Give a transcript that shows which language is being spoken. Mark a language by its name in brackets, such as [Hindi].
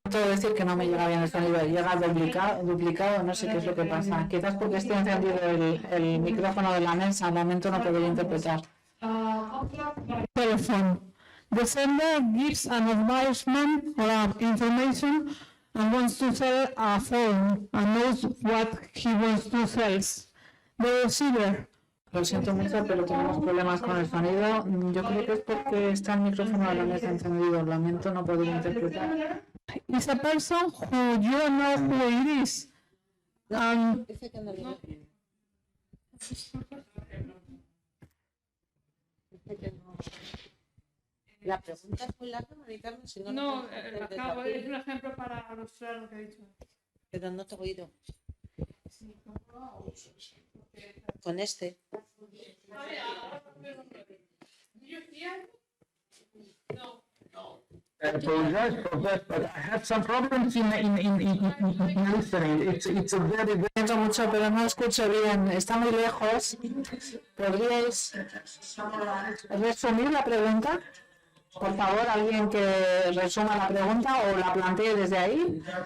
[Spanish] Puedo decir que no me llega bien el sonido, llega duplicado, no sé qué es lo que pasa. Quizás porque esté encendido el micrófono de la mesa, al momento no podría interpretar. [English] Contract by telephone. The sender gives an advertisement or information and wants to sell a phone and knows what he wants to sell. The receiver. [Spanish] Lo siento mucho, pero tenemos problemas con el sonido. Yo creo que es porque está el micrófono de la mesa encendido. Lamento no poder interpretar. [English] Is a person who you don't know who it is. [Spanish] La pregunta es muy larga, Mari Carmen, si no... No, acabo, es un ejemplo para ilustrar lo que he dicho. Pero no te he oído. Con este. [English] I apologize for that, but I had some problems in listening. It's a very, very... [Spanish] Siento mucho, pero no escucho bien. Está muy lejos. ¿Podríais resumir la pregunta? Por favor, alguien que resuma la pregunta o la plantee desde ahí.